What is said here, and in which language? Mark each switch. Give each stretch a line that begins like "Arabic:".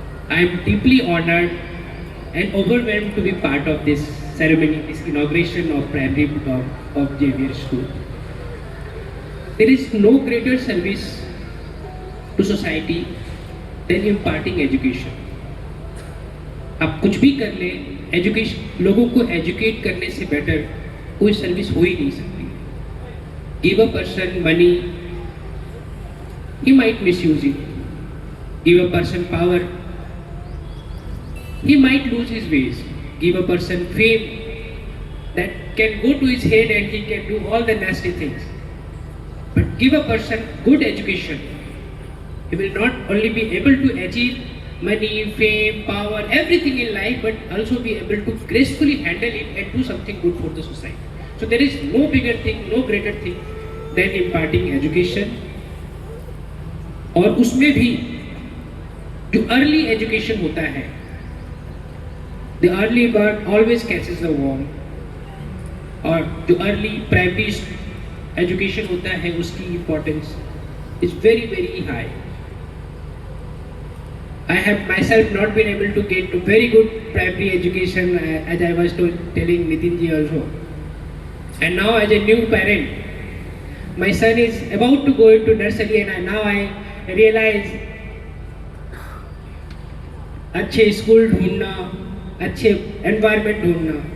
English: I am deeply honored and overwhelmed to be part of this ceremony, this inauguration of primary block of Xavier School. There is no greater service to society than imparting education.
Hindi: आप कुछ भी कर ले, education, लोगों को educate करने से better कोई सर्विस हो ही नहीं सकती.
English: Give a person money, he might misuse it. Give a person power, he might lose his ways. Give a person fame, that can go to his head and he can do all the nasty things. But give a person good education, he will not only be able to achieve money, fame, power, everything in life, but also be able to gracefully handle it and do something good for the society. So there is no bigger thing, no greater thing than imparting education.
Hindi: और उसमें भी जो early education होता है,
English: the early bird always catches the worm.
Hindi: और जो early primary education होता है उसकी importance
English: is very very high. I have myself not been able to get to very good primary education as I was telling Nitin ji also. And now as a new parent, my son is about to go into nursery and now I realize
Hindi: अच्छे school ढूंढना, अच्छे environment ढूंढना.